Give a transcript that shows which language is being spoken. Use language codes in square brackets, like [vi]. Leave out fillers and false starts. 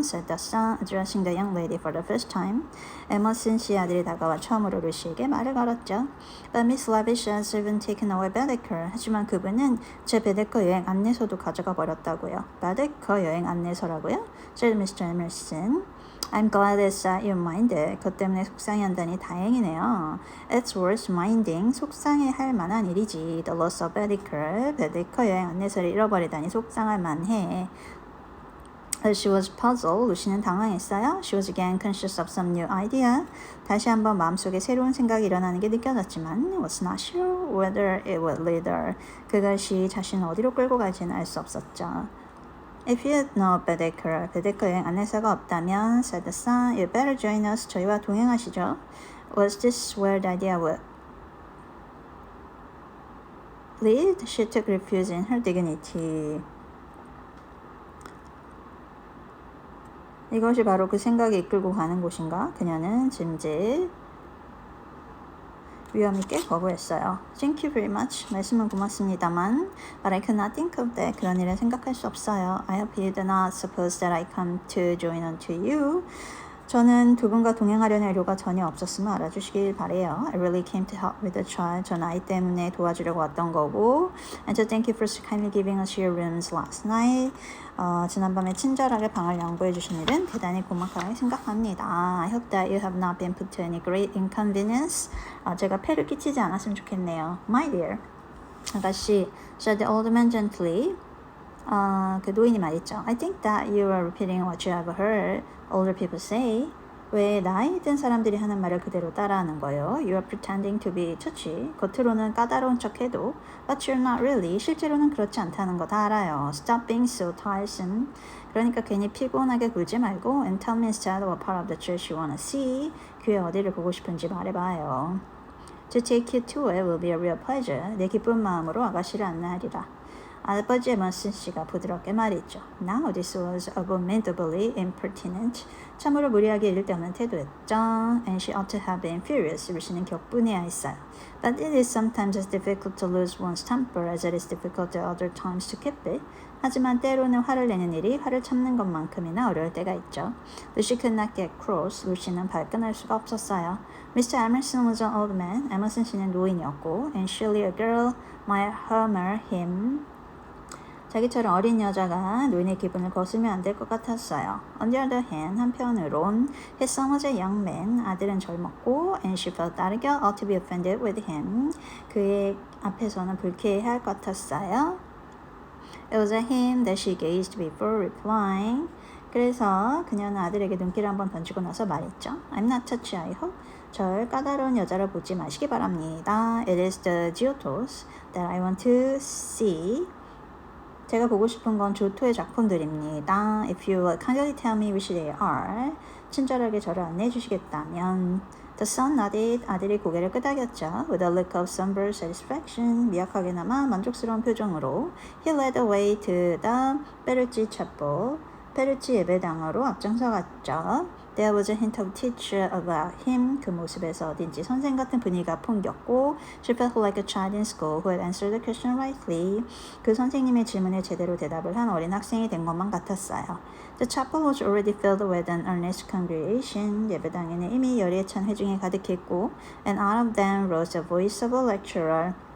[en] said the son, addressing the young lady for the first time. [ko] 에머슨 씨 아들이 다가와 처음으로 루시에게 말을 걸었죠. [en] But Miss Lavish has even taken away Baedeker. [ko] 하지만 그분은 제 베데커 여행 안내서도 가져가 버렸다고요. 베데커 여행 안내서라고요? [en] said Mr. Emerson. I'm glad it's you minded. [ko] 그것 때문에 속상해한다니 다행이네요. [en] It's worth minding. [ko] 속상해할 만한 일이지. [en] The loss of Baedeker. [ko] 베데커 여행 안내서를 잃어버리다니 속상할 만해. [en] She was puzzled. [ko] 루시는 당황했어요. [en] She was again conscious of some new idea. [ko] 다시 한번 마음속에 새로운 생각이 일어나는 게 느껴졌지만 [en] was not sure whether it would lead her. [ko] 그것이 자신을 어디로 끌고 갈지는 알 수 없었죠. [en] If you know Baedeker, [ko] 베데커 여행 안내서가 없다면, [en] said the son, you better join us. [ko] 저희와 동행하시죠. [en] Was this where the idea would lead? She took refuge in her dignity. [ko] 이것이 바로 그 생각이 이끌고 가는 곳인가? 그녀는 짐짓 위험 있게 거부했어요. [en] Thank you very much. [ko] 말씀은 고맙습니다만 [en] But I could not think of that. [ko] 그런 일을 생각할 수 없어요. [en] I hope you do not suppose that I come to join on to you. [ko] 저는 두 분과 동행하려는 의료가 전혀 없었음을 알아주시길 바래요. [en] I really came to help with the child. [ko] 전 아이 때문에 도와주려고 왔던 거고. [en] And to thank you for kindly giving us your rooms last night. [ko] 지난밤에 친절하게 방을 양보해 주신 일은 대단히 고맙게 생각합니다. [en] I hope that you have not been put to any great inconvenience. [ko] 제가 폐를 끼치지 않았으면 좋겠네요. [en] My dear. [ko] 아가씨, [en] said the old man gently. [ko] 그 노인이 말했죠. [en] I think that you are repeating what you have heard older people say. [ko] 왜 나이 든 사람들이 하는 말을 그대로 따라하는 거예요? [en] You are pretending to be touchy. [ko] 겉으로는 까다로운 척해도 [en] but you're not really. [ko] 실제로는 그렇지 않다는 거 다 알아요. [en] Stop being so tiresome. [ko] 그러니까 괜히 피곤하게 굴지 말고 [en] and tell me instead what part of the church you want to see. [ko] 교회 어디를 보고 싶은지 말해봐요. [en] To take you to it will be a real pleasure. [ko] 내 기쁜 마음으로 아가씨를 안내하리라. 아버지 에머슨 씨가 부드럽게 말했죠. [en] Now this was abominably impertinent. [ko] 참으로 무리하게 이를 데 없는 태도였죠. [en] And she ought to have been furious. [ko] 루시는 격분해야 했어요. [en] But it is sometimes as difficult to lose one's temper as it is difficult at other times to keep it. [ko] 하지만 때로는 화를 내는 일이 화를 참는 것만큼이나 어려울 때가 있죠. [en] Lucy could not get cross. [ko] 루시는 발끈할 수가 없었어요. [en] Mr. Emerson was an old man. [ko] 에머슨 씨는 노인이었고 [en] and surely a girl might humor him. [ko] 자기처럼 어린 여자가 노인의 기분을 거스르면 안 될 것 같았어요. [en] On the other hand, [ko] 한편으론 [en] his son was a young man. [ko] 아들은 젊었고 [en] and she felt that a girl ought to be offended with him. [ko] 그의 앞에서는 불쾌해할 것 같았어요. [en] It was at him that she gazed before replying. [ko] 그래서 그녀는 아들에게 눈길을 한번 던지고 나서 말했죠. [en] I'm not touchy, I hope. [ko] 절 까다로운 여자로 보지 마시기 바랍니다. [en] It is the Giottos that I want to see. [ko] 제가 보고 싶은 건 조토의 작품들입니다. [en] If you would kindly tell me which they are. [ko] 친절하게 저를 안내해 주시겠다면. [en] The son nodded. [ko] 아들이 고개를 끄덕였죠. [en] With a look of somber satisfaction. [ko] 미약하게나마 만족스러운 표정으로. [en] He led the way to the Berrucci Chapel. [ko] 페르치 예배당으로 앞장서 갔죠. [en] There was a hint of teacher about him. [ko] 그 모습에서 어딘지 선생 같은 분위기가 풍겼고 [en] She felt like a child in school who had answered the question rightly. [ko] 그 선생님의 질문에 제대로 대답을 한 어린 학생이 된 것만 같았어요. [en] The chapel was already filled with an earnest congregation. [ko] 예배당에는 이미 열의에 찬 회중이 가득했고 [en] And out of them rose the voice of a lecturer.